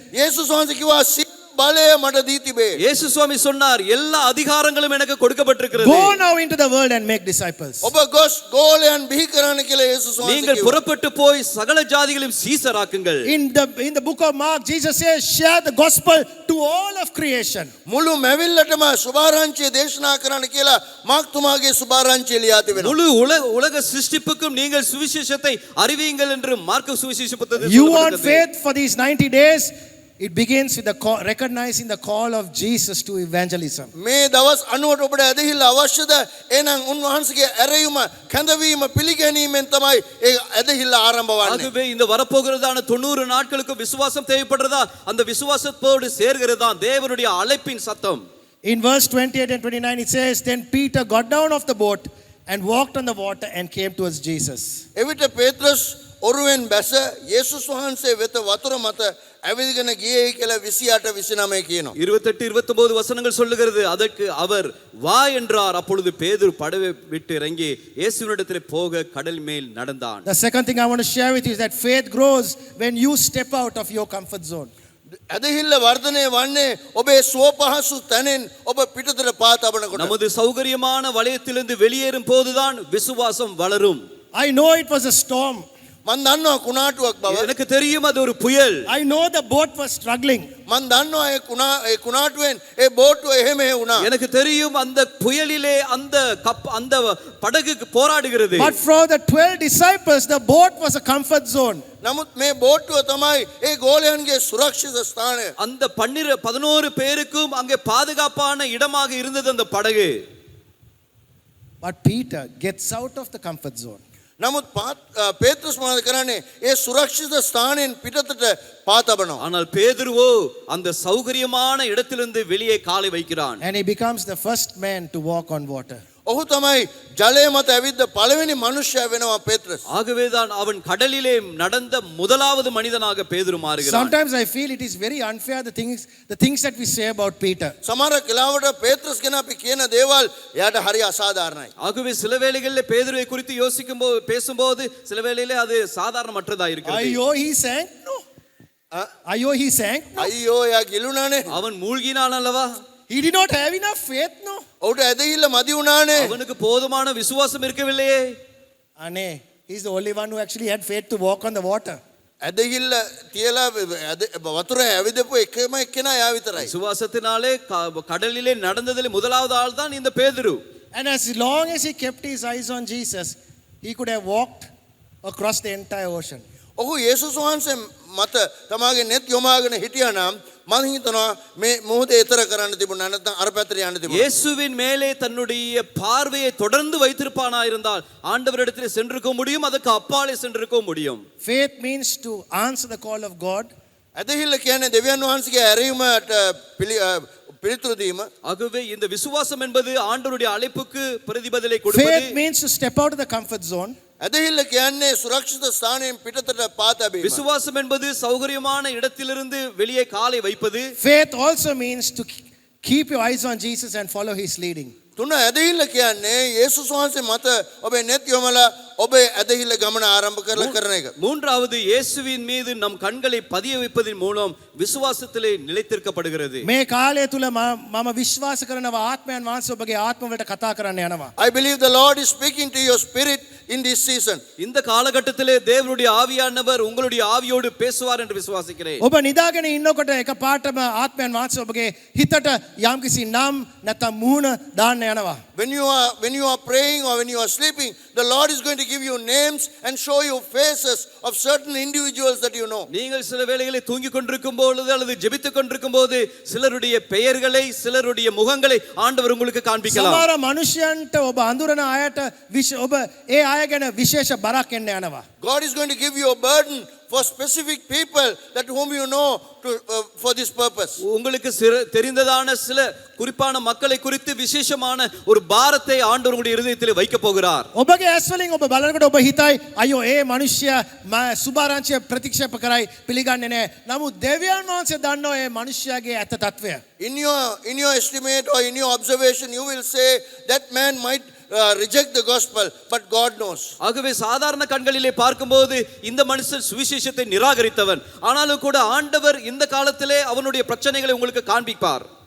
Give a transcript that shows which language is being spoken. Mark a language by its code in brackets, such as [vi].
[si] යේසුස් වහන්සේ කිව්වා සියලු බලය මට දී තිබේ. [ta] இயேசு சுவாமி சொன்னார், எல்லா அதிகாரங்களும் எனக்கு கொடுக்கப்பட்டிருக்கிறது. [en] Go now into the world and make disciples. [si] ඔබ ගොස් ගෝලයන් බිහි කරන්න කියලා යේසුස් වහන්සේ [ta] நீங்கள் [si] කිව්වා. [ta] புறப்பட்டு போய் சகல ஜாதிகளையும் சீசராக்குங்கள். [en] In the book of Mark, Jesus says, share the gospel to all of creation. [si] මුළු මැවිල්ලටම සුභාරංචිය දේශනා කරන්න කියලා මාක් තුමාගේ සුභාරංචිය ලියා තිබෙනවා. [ta] முழு உலக சிருஷ்டிப்புக்கும் நீங்கள் சுவிசேஷத்தை அறிவியுங்கள் என்று மார்க்கு சுவிசேஷ புத்தகத்தில் [en] You want [ta] சொல்லப்பட்டிருக்கிறது. [en] faith for these 90 days? It begins with the recognizing the call of Jesus to evangelism. [si] මේ දවස් 90ට ඔබට ඇදහිල්ල අවශ්‍යද? එහෙනම් උන්වහන්සේගේ ඇරයුම කැඳවීම පිළිගැනීමෙන් තමයි ඒ ඇදහිල්ල ආරම්භ වන්නේ. [ta] ஆகவே இந்த வரப்போகிறதான 90 நாட்களுக்கு விசுவாசம் தேவைப்படுறதா? அந்த விசுவாசத்தோடு சேர்கிறதா தேவனுடைய அழைப்பின் சத்தம். [en] In verse 28 and 29 it says, then Peter got down off the boat and walked on the water and came towards Jesus. [si] එවිට පේත්‍රස් ඔරුවෙන් බැස යේසුස් වහන්සේ වෙත වතුර මත ඇවිදගෙන ගියේ කියලා 28 29 කියනවා. [ta] 28 29 வசனங்கள் சொல்லுகிறது. அதற்கு அவர் வா என்றார். அப்பொழுது பேதுரு படவை விட்டு இறங்கி இயேசுவினிடத்திலே போக கடல் மேல் நடந்தான். [en] The second thing I want to share with you is that faith grows when you step out of your comfort zone. [si] ඇදහිල්ල වර්ධනය වන්නේ ඔබේ සුවපහසු තැනින් ඔබ පිටතට පා තබනකොට. [ta] நமது சௌகரியமான வலயத்திலிருந்து வெளியேறும் போதுதான் விசுவாசம் வளரும். [en] I know it was a storm. [si] මන් දන්නවා කුණාටුවක් බව. [ta] எனக்கு தெரியும் அது ஒரு புயல். [en] I know the boat was struggling. [si] මන් දන්නවා ඒ කුණාටුවෙන් ඒ බෝට්ටුව එහෙම වුණා. [ta] எனக்கு தெரியும் அந்த புயலிலே அந்த படகு போராடுகிறது. [en] But for the 12 disciples, the boat was a comfort zone. [si] නමුත් මේ බෝට්ටුව තමයි ඒ ගෝලයන්ගේ සුරක්ෂිත ස්ථානය. [ta] அந்த 11 பேருக்கும் அங்கே பாதுகாப்பான இடமாக இருந்தது அந்த படகு. [en] But Peter gets out of the comfort zone. [si] නමුත් පේත්‍රුස් මොනවද කරන්නේ? ඒ සුරක්ෂිත ස්ථානයෙන් පිටතට පා තබනවා. [ta] ஆனால் பேதுருவோ அந்த சௌகரியமான இடத்திலிருந்து வெளியே காலை வைக்கிறான். [en] And he becomes the first man to walk on water. [si] ඔහු තමයි ජලය මත ඇවිද්ද පළවෙනි මනුෂ්‍යයා වෙනවා පේත්‍රස්. [ta] ஆகவேதான் அவன் கடலிலே நடந்த முதலாவது மனிதனாக பேதுரு மாறுகிறான். [en] Sometimes I feel it is very unfair the things that we say about Peter. [si] සමහර කාලවල පේත්‍රස් ගැන අපි කියන දේවල් එයාට හරි අසාධාරණයි. [ta] ஆகவே சில வேளைகளிலே பேதுருவை குறித்து பேசும்போது சில வேளையிலே அது சாதாரணமற்றதா இருக்கிறது. [en] Ayyo he sank? No. Ayyo he sank? [si] අයියෝ එයා ගිලුණානේ. [ta] அவன் மூழ்கினான் அல்லவா? [en] He did not have enough faith, no. [si] ඔහුට ඇදහිල්ල මදි වුණානේ. [ta] அவனுக்கு போதுமான விசுவாசம் இருக்கவில்லையே. [en] Ane, he's the only one who actually had faith to walk on the water. [si] ඇදහිල්ල තියලා වතුර ඇවිදපු එකම එක්කෙනා එයා විතරයි. [ta] விசுவாசத்தினாலே கடலிலே நடந்ததிலே முதலாவது ஆள் தான் இந்த பேதுரு. [en] And as long as he kept his eyes on Jesus, he could have walked across the entire ocean. [si] ඔහු යේසුස් වහන්සේ මත තමාගේ net යොමාගෙන හිටියා නම් මම හිතනවා මේ මොහොතේ ඈතර කරන්න තිබුණා නැත්නම් අර පැත්තට යන්න තිබුණා. [ta] இயேசுவின் மேலே தன்னுடைய பார்வையை தொடர்ந்து வைத்திருப்பானா இருந்தால் ஆண்டவரிடத்தில் சென்றிருக்க முடியும், அதுக்கு அப்பாலே சென்றிருக்க முடியும். [en] Faith means to answer the call of God. [si] ඇදහිල්ල කියන්නේ දෙවියන් වහන්සේගේ ඇරීමට පිළිතුරු දීම. [ta] ஆகவே இந்த விசுவாசம் என்பது ஆண்டவருடைய அழைப்புக்கு பிரதிபலனை கொடுப்பது. [en] Faith means to step out of the comfort zone. [si] ඇදහිල්ල කියන්නේ සුරක්ෂිත ස්ථානයෙන් පිටතට පා තැබීම. [ta] விசுவாசம் என்பது சௌகரியமான இடத்திலிருந்து வெளியே காலை வைப்பது. [en] Faith also means to keep your eyes on Jesus and follow his leading. [si] තුන ඇදහිල්ල කියන්නේ යේසුස් වහන්සේ මත ඔබේ net යොමලා ඔබේ ඇදහිල්ල ගමන ආරම්භ කරලා කරන එක. [ta] மூன்றாவது இயேசுவின் மீது நம் கண்களை பதிய வைப்பதன் மூலம் விசுவாசத்திலே நிலைத்திருக்கப்படுகிறது. [si] මේ කාලය තුල මම විශ්වාස කරනවා ආත්මයන් වහන්සේ ඔබගේ ආත්ම වලට කතා කරන්න යනවා. [en] I believe the Lord is speaking to your spirit in this season. [ta] இந்த காலகட்டத்திலே தேவனுடைய ஆவியானவர் உங்களுடைய ஆவியோடு பேசுவார் என்று விசுவாசிக்கிறேன். [si] ඔබ නිදාගෙන ඉන්නකොට එකපාරටම ආත්මයන් වහන්සේ ඔබගේ හිතට යම්කිසි නම් නැත්නම් මුහුණ දාන්න යනවා. [en] When you are praying or when you are sleeping, the Lord is going to give you names and show you faces of certain individuals that you know. [ta] நீங்கள் சில வேளைகளில் தூங்கிக் கொண்டிருக்கும் பொழுது அல்லது ஜெபித்துக் கொண்டிருக்கும் போது சிலருடைய பெயர்களை சிலருடைய முகங்களை ஆண்டவர் உங்களுக்கு காண்பிக்கலாம். [si] සමහර මනුෂ්‍යයන්ට ඔබ අඳුරන අයට ඔබ ඒ අය ගැන විශේෂ බරක් එන්න යනවා. [en] God is going to give you a burden for specific people that whom you know for this purpose. [ta] உங்களுக்கு தெரிந்ததான சில குறிப்பான மக்களை குறித்து விசேஷமான ஒரு பாரத்தை ஆண்டவர் உங்களுடைய இருதயத்தில் வைக்க போகிறார். [si] ඔබගේ ඇස් වලින් ඔබ බලනකොට ඔබ හිතයි අයියෝ ඒ මනුෂ්‍යයා සුභාරංචිය ප්‍රතික්ෂේප කරයි පිළිගන්නේ නැහැ. නමුත් දෙවියන් වහන්සේ දන්නවා ඒ මනුෂ්‍යයාගේ ඇත්ත తත්වය. [en] In your estimate or in your observation, you will say that man might reject the gospel, but God knows. [ta] ஆகவே சாதாரண கண்களிலே பார்க்கும்போது இந்த மனுஷன் சுவிசேஷத்தை நிராகரித்தவன், ஆனாலும் கூட ஆண்டவர் இந்த காலத்திலே அவனுடைய பிரச்சனைகளை உங்களுக்கு காண்பிப்பார்.